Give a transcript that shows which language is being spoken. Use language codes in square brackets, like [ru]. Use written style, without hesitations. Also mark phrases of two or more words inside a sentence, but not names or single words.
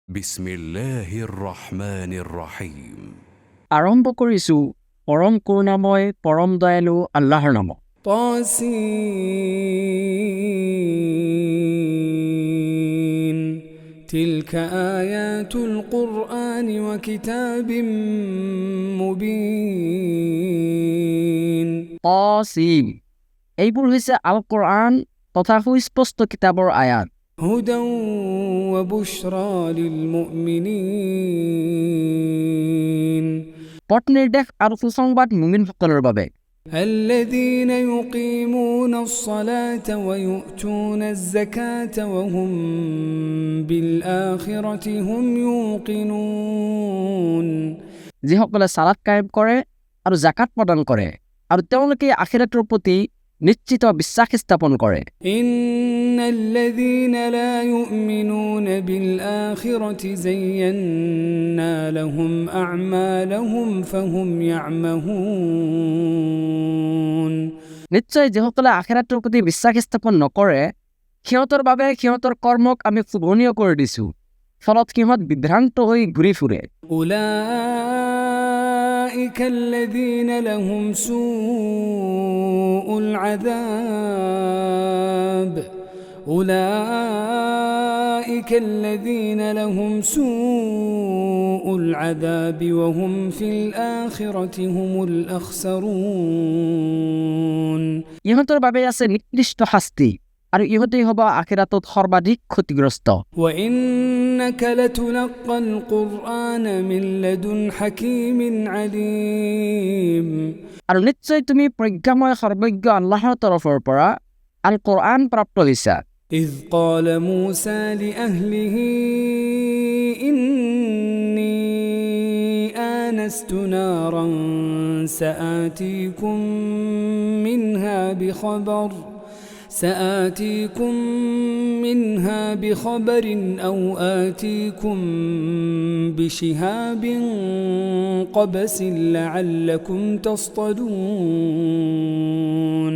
[ar] بسم الله الرحمن الرحيم. [as] আৰম্ভ কৰিছো পৰম কৰুণাময় পৰম দয়ালু আল্লাহৰ নামত। [ar] طاسين تلك آيات القرآن وكتاب مبين [as] তাসিম, এইবোৰ হৈছে আল কোৰআন তথা সুস্পষ্ট কিতাপৰ আয়াত। [ar] هدى وبشرى للمؤمنين [as] পথ নিৰ্দেশ আৰু সুসংবাদ মুমিনসকলৰ বাবে। [ar] الذين يقيمون الصلاة ويؤتون الزكاة وهم بالآخرة هم يوقنون [as] যিসকলে সালাত কায়েম কৰে আৰু জাকাত প্ৰদান কৰে আৰু তেওঁলোকে আখিৰাতৰ প্ৰতি নিশ্চিত বিশ্বাস স্থাপন কৰে। [ar] إن الذين لا يؤمنون بالآخرة زينا لهم أعمالهم فهم يعمهون [as] নিশ্চয় যিসকলে আখিৰাতৰ প্ৰতি বিশ্বাস স্থাপন নকৰে সিহঁতৰ বাবে সিহঁতৰ কৰ্মক আমি শুভনীয় কৰি দিছো, ফলত সিহঁত বিভ্ৰান্ত হৈ ঘূৰি ফুৰে। [ar] أولئك الذين لهم سوء العذاب أولئك الذين لهم سوء العذاب وهم في الآخرة هم الأخسرون [as] ইহঁতৰ বাবে আছে নিকৃষ্ট শাস্তি আৰু ইহঁতেই হ'ব আখিৰাতত সৰ্বাধিক ক্ষতিগ্ৰস্ত। [ar] وإنك لتلقى القرآن من لدن حكيم عليم [as] আৰু নিশ্চয় তুমি প্ৰজ্ঞাময় সৰ্বজ্ঞ আল্লাহৰ তৰফৰ পৰা আল কোৰআন প্ৰাপ্ত হৈছা। [ar] إذ قال موسى لأهله إني آنست نارا سآتيكم منها بخبر أو آتيكم بشهاب قبس لعلكم تصطلون